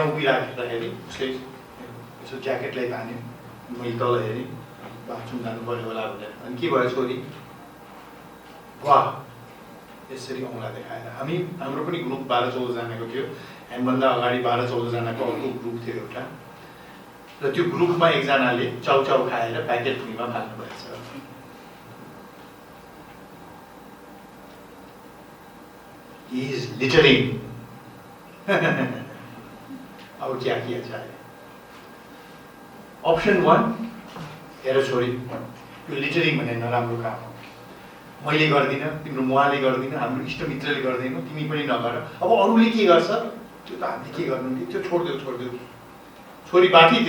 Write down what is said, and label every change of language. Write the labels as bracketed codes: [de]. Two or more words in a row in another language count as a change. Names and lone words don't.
[ne] उभिराख्दाखेरि उसले यसो ज्याकेटलाई तान्यो मैले तल हेरेँ बाथरुम जानु पर्यो होला भनेर अनि के भयो छोरी वाह यसरी औँला देखाएर हाम्रो पनि ग्रुप 12-14 जनाको थियो हामीभन्दा अगाडि 12-14 जनाको अर्को ग्रुप थियो एउटा र त्यो ग्रुपमा एकजनाले चाउचाउ खाएर प्याकेट भुइँमा फाल्नु भएछ [en] He is littering. [hi] अब क्या किया जाए [ne] अप्सन 1 हेर छोरी यो लिटरिङ भन्ने नराम्रो काम हो मैले गर्दिनँ तिम्रो मुवाले गर्दिनँ हाम्रो इष्टमित्रले गर्दैन तिमी पनि नगर अब अरूले के गर्छ त्यो त हामीले के गर्नु नि त्यो छोडिदेऊ छोरी बाठी थियो